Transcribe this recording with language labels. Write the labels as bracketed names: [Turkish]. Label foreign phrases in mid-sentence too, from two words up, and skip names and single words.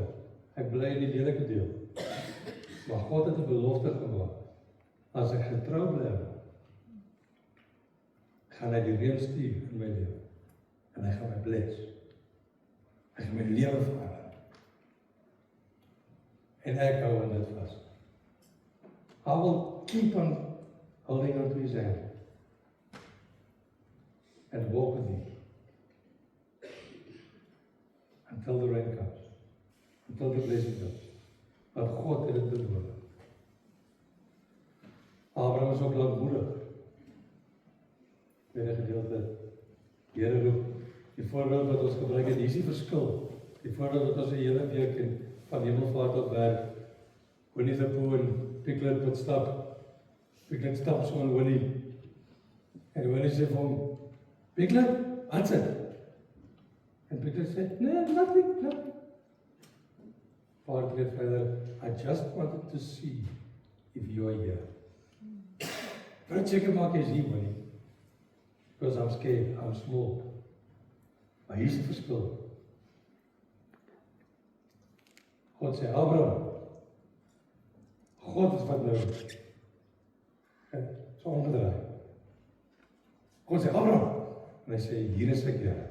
[Afrikaans] Ek bly in die lelike deel. Maar God het 'n belofte gemaak. As ek getrou bly, gaan hy die reën stuur in my lewe. En hy gaan my bless. Hy gaan my lewe verander. En ek hou aan dit vas. [English] I will keep on holding on to his hand. And walk with him. Until the rain comes. Until the blessing comes. [Afrikaans] Want God het dit beloof. Abraham is ook lankmoedig. Tweede gedeelte. Die Here roep. Die voorbeeld wat ons gebruik het, hier is die verskil. Die voorbeeld wat ons 'n hele week in van hemelvaart tot werk. Winnie the Pooh en Piglet wat stap. Piglet stap so in Winnie. En Winnie sê vir hom, Piglet, wat's dit? En Piglet sê, [English] no, nothing. [Afrikaans] Paar keer verder, [English] I just wanted to see if you are here. [Afrikaans] Wil seker maak jy is hier, Winnie. [English] Because I'm scared, I'm small. [Afrikaans] Maar hier is die verskil. God sê, Abraham, God is wat nou, so omgedraai. God sê, Abraham, en hy sê, hier is ek, Here.